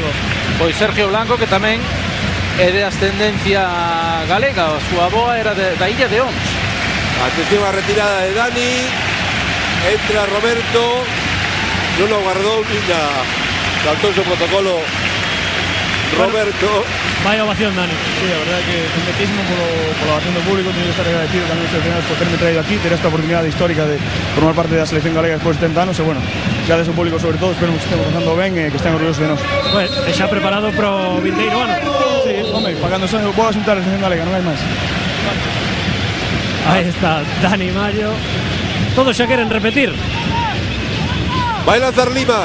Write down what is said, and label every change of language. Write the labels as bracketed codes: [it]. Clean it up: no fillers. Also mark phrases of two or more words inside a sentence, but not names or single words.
[gl] Pois Sergio Blanco, que tamén é de ascendencia galega, a súa avoa era da Illa de Ons. Atención a retirada de Dani, entra Roberto, non lo guardou nin saltou o protocolo Roberto. [es] Vaya ovación, Dani. Sí, la verdad que contentísimo por la ovación del público. Tengo que estar agradecido también a los seleccionados por haberme traído aquí, tener esta oportunidad histórica de formar parte de la selección galega después de 70 anos. [gl] E bueno, gracias ao público sobre todo, espero que estemos pasando ben e que estén orgullosos de nós. Pues, xa preparado pro vindeiro ano. Sí, home, para cando vou a asuntar a selección galega, non hai máis. Aí está Dani Mallo. Todos xa queren repetir. Vai lanzar Lima.